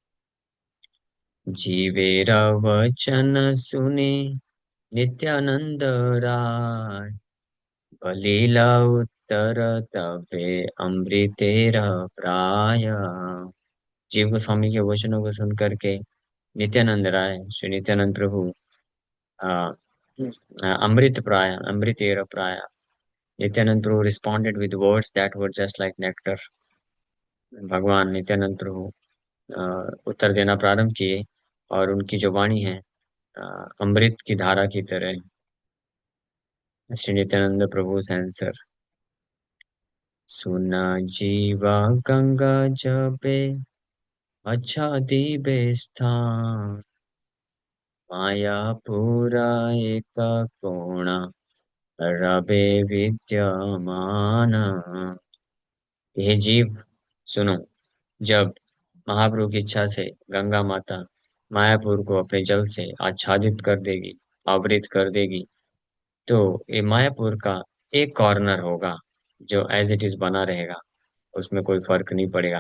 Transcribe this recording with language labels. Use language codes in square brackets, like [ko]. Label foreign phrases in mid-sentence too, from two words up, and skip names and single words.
[bn] জীবের বচন শুনে নিত্যানন্দ রায় বলিলা উত্তর তবে অমৃতের প্রায়। [hi] जीव गोस्वामी के वचनों को सुन करके नित्यानंद राय श्री नित्यानंद प्रभु अमृत प्राय [bn] অমৃতের প্রায় [hi] नित्यानंद प्रभु [en] responded with words that were just like nectar. [hi] भगवान नित्यानंद प्रभु उत्तर देना प्रारंभ किए और उनकी जो वाणी है अमृत की धारा की तरह। [bn] শ্রী নিত্যানন্দ প্রভু আন্সার, শুন জীব গঙ্গা যবে আচ্ছাদিবে স্থান, মায়াপুর এক কোণা রবে বিদ্যমান। [hi] हे जीव सुनो, जब महाप्रभु की इच्छा से गंगा माता मायापुर को अपने जल से आच्छादित कर देगी, आवृत कर देगी, तो ये मायापुर का एक कॉर्नर होगा जो [en] as it is [hi] बना रहेगा, उसमें कोई फर्क नहीं पड़ेगा।